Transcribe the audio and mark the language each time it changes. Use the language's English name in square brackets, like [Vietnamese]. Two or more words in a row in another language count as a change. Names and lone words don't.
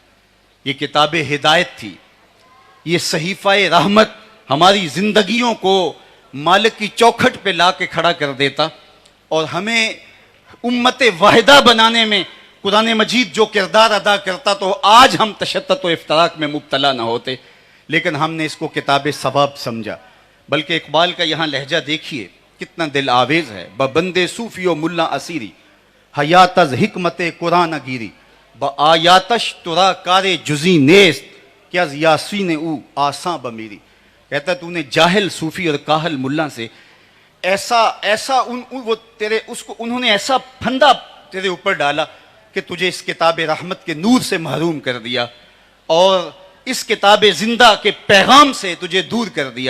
[Urdu] یہ کتاب ہدایت تھی، یہ صحیفہ رحمت ہماری زندگیوں کو مالک کی چوکھٹ پہ لا کے کھڑا کر دیتا اور ہمیں امت واحدہ بنانے میں قرآن مجید جو کردار ادا کرتا تو آج ہم تشدد و افتراق میں مبتلا نہ ہوتے. لیکن ہم نے اس کو کتاب ثواب سمجھا. بلکہ اقبال کا یہاں لہجہ دیکھیے کتنا دل آویز ہے. [Persian] بندے صوفی و ملا اسیری حیات از حکمت قرآن گیری با آیاتش ترا کار جزی نیست کہ از یاسین او آساں بمیری. [Urdu] کہتا تو نے جاہل صوفی اور کاہل ملا سے ایسا انہوں نے ایسا پھندا تیرے اوپر ڈالا کہ تجھے اس کتاب رحمت کے نور سے محروم کر دیا اور اس کتاب زندہ کے پیغام سے تجھے دور کر دیا.